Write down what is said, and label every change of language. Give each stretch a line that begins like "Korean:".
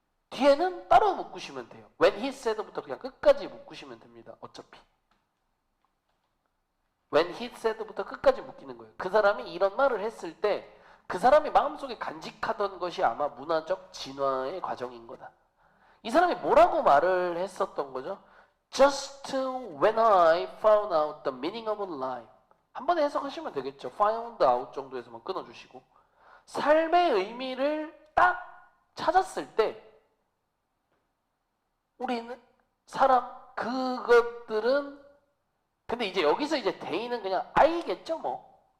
Korean: 뒤에는 따로 묶으시면 돼요.
English: When he said
Korean: 부터 그냥 끝까지 묶으시면 됩니다. 어차피.
English: When he said
Korean: 부터 끝까지 묶이는 거예요. 그 사람이 이런 말을 했을 때 그 사람이 마음속에 간직하던 것이 아마 문화적 진화의 과정인 거다. 이 사람이 뭐라고 말을 했었던 거죠?
English: Just when I found out the meaning of life.
Korean: 한 번에 해석하시면 되겠죠. Found out 정도에서만 끊어주시고. 삶의 의미를 딱 찾았을 때 우리는 그것들은 근데 이제 여기서 이제 대인은 그냥 I겠죠 뭐.